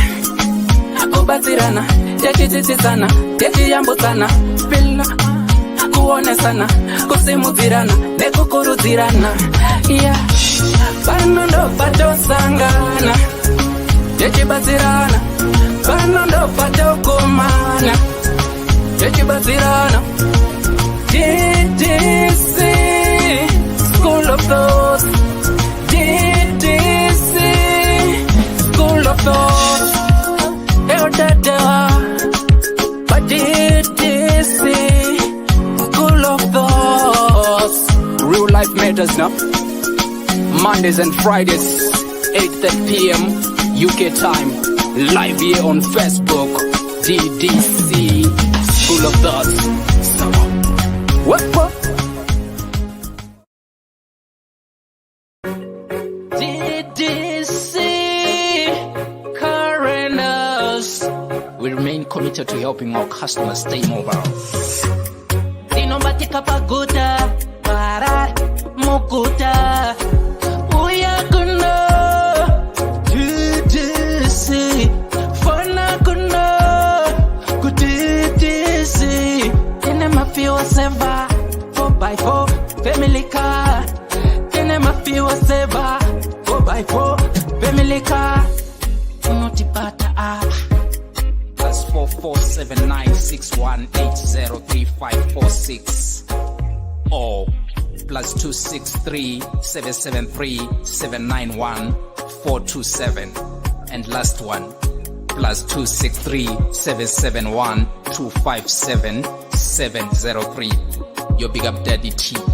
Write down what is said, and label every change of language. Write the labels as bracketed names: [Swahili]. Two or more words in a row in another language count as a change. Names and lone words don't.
[Shona] Kubatirana, techisisana, techiyambusana, pila kuonesana, kusimudzirana, nekukurudzirana, yeah. Panondo patosangana, techibatsirana, panondo patokumana, techibatsirana. [English] Ddc Skool of Thoughts, Ddc Skool of Thoughts. But Ddc Skool of Thoughts. Real life matters now. Mondays and Fridays, 8:30 p.m. UK time. Live here on Facebook. Ddc Skool of Thoughts. What? Ddc Current. We remain committed to helping our customers stay mobile. [Shona] Dinobatika paguta, parar, mukuta, uyakuna, Ddc, fana kuna, Ddc, tene mafiwa seva, 4x4, [English] family car, [Shona] tene mafiwa seva, 4x4, [English] family car, [Shona] unotipata apa. [English] +447961803546 or +263773791 and last one +263771257 your big up daddy T.